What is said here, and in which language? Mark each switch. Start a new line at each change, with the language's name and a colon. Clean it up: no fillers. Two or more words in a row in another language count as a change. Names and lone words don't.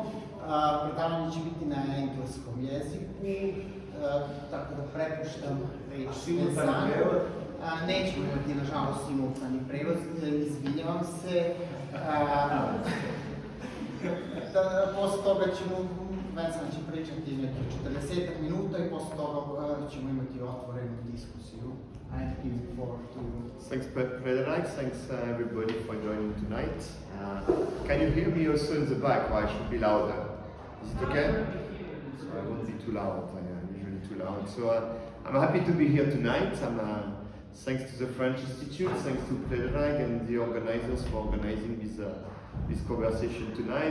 Serbian: Predavanje će biti na engleskom jeziku, tako da prepuštam reč Vincentu. Nećemo imati, nažalost, simultani prevod, izvinjavam se. Posle toga ćemo, Vincent će pričati nekih 40 minuta i posle toga ćemo imati otvorenu diskusiju.
English: I'm looking forward to you. Thanks, Frederic. Thanks, everybody, for joining tonight. Can you hear me also in the back, or I should be louder? Is it okay? So I won't be too loud. I am usually too loud. So I'm happy to be here tonight. Thanks to the French Institute, thanks to Frederic and the organizers for organizing this conversation tonight.